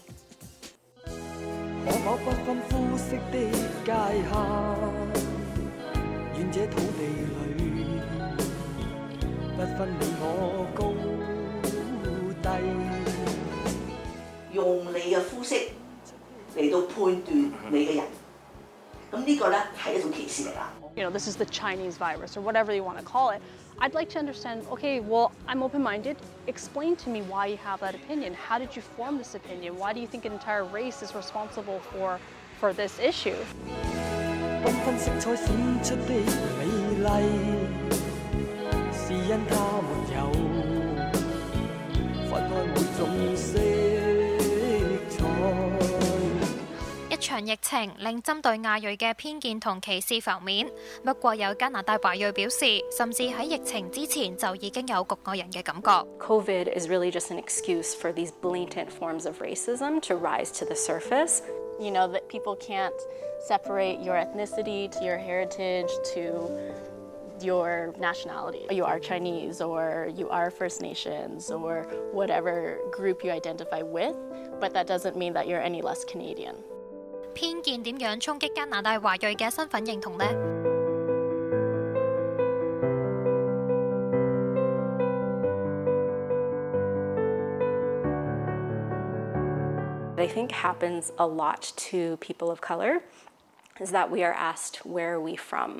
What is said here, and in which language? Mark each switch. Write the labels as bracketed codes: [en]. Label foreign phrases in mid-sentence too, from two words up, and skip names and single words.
[yue] 可否不分膚色的界限，願這土地裏不分你我高低。用你嘅膚色嚟到判斷你嘅人，咁呢個咧係一種歧視嚟啦。 [en] You know, this is the Chinese virus, or whatever you want to call it. I'd like to understand, okay, well, I'm open-minded. Explain to me why you have that opinion. How did you form this opinion? Why do you think an entire race is responsible for this issue? [yue] 繽紛色彩閃出的美麗，是因它沒有分開每種色彩。一場疫情令針對亞裔嘅偏見同歧視浮面，不過有加拿大華裔表示，甚至喺疫情之前就已經有局外人嘅感覺。 [en] COVID is really just an excuse for these blatant forms of racism to rise to the surface. You know, that people can't separate your ethnicity to your heritage to your nationality. You are Chinese, or you are First Nations, or whatever group you identify with, but that doesn't mean that you're any less Canadian. [yue] 偏見點樣衝擊加拿大華裔嘅身份認同呢？ [en] I think happens a lot to people of color is that we are asked, where are we from?